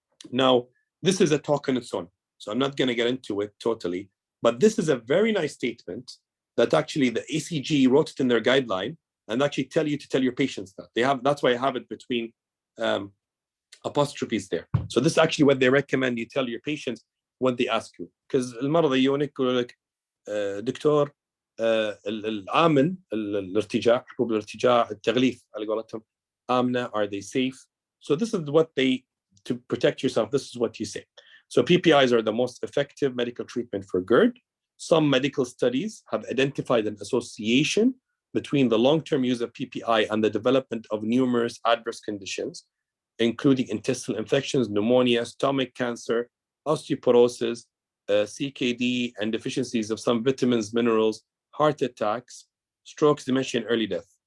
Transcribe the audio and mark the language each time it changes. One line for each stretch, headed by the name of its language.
English: Now, this is a talk on its own, so I'm not going to get into it totally, but this is a very nice statement that actually the ACG wrote it in their guideline and actually tell you to tell your patients that. That's why I have it between apostrophes there. So this is actually what they recommend you tell your patients when they ask you. Because
Arabic: المرضى يجونك يقولوا لك دكتور الآمن الارتجاع حبوب الارتجاع التغليف على قولتهم آمنة,
English: are they safe? So this is what to protect yourself, this is what you say. So PPIs are the most effective medical treatment for GERD. Some medical studies have identified an association between the long-term use of PPI and the development of numerous adverse conditions, including intestinal infections, pneumonia, stomach cancer, osteoporosis, CKD, and deficiencies of some vitamins, minerals, heart attacks, strokes, dementia, and early death.